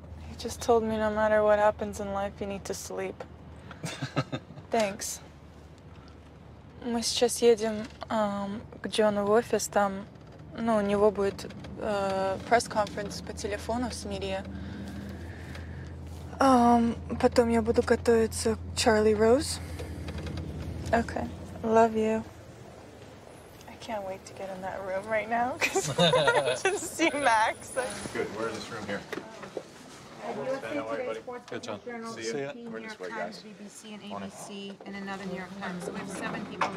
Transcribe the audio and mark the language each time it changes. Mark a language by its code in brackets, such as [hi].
[en] He just told me no matter what happens in life, you need to sleep. Thanks. [ru] Мы сейчас едем к Джону в офис, там, ну, у него будет пресс-конференс по телефону с медиа. Потом я буду готовиться к Charlie Rose. [en] Okay. Love you. I can't wait to get in that room right now because I just see Max. Good. We're in this room here. Good, John. See ya. We're this way, guys. BBC and ABC and another New York Times. So we have 7 people.